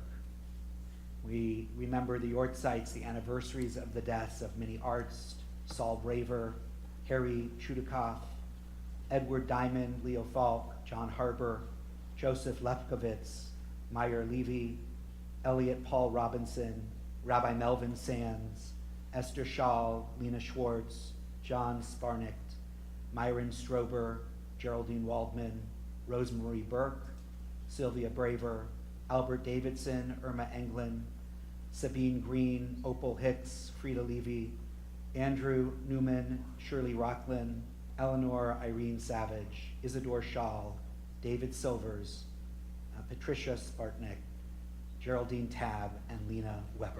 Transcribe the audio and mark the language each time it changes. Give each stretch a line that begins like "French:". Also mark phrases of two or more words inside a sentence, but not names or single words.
English: We remember the Yortzites, the anniversaries of the deaths of Minnie Arzt, Saul Braver, Harry Chudikoff, Edward Diamond, Leo Falk, John Harbour, Joseph Lefkowitz, Meyer Levy, Elliot Paul Robinson, Rabbi Melvin Sands, Esther Schall, Lena Schwartz, John Sparnicht, Myron Strober, Geraldine Waldman, Rosemarie Burke, Sylvia Braver, Albert Davidson, Irma Englund, Sabine Green, Opal Hicks, Frida Levy, Andrew Newman, Shirley Rocklin, Eleanor Irene Savage, Isidore Schall, David Silvers, Patricia Spartnick, Geraldine Tabb, and Lena Weber.